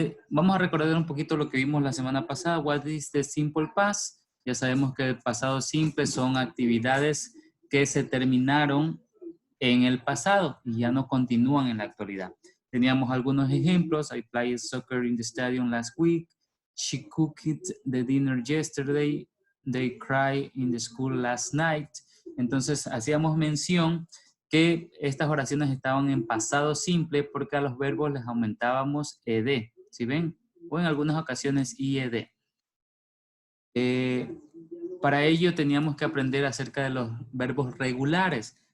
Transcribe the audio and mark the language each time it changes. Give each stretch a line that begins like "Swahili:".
Spanish: Vamos a recordar un poquito lo que vimos la semana pasada.
English: What is the simple past?
Spanish: Ya sabemos que el pasado simple son actividades que se terminaron en el pasado y ya no continúan en la actualidad. Teníamos algunos ejemplos.
English: I played soccer in the stadium last week. She cooked the dinner yesterday. They cried in the school last night.
Spanish: Entonces hacíamos mención que estas oraciones estaban en pasado simple porque a los verbos les aumentábamos ed. ¿Sí ven? O en algunas ocasiones ied. Para ello teníamos que aprender acerca de los verbos regulares.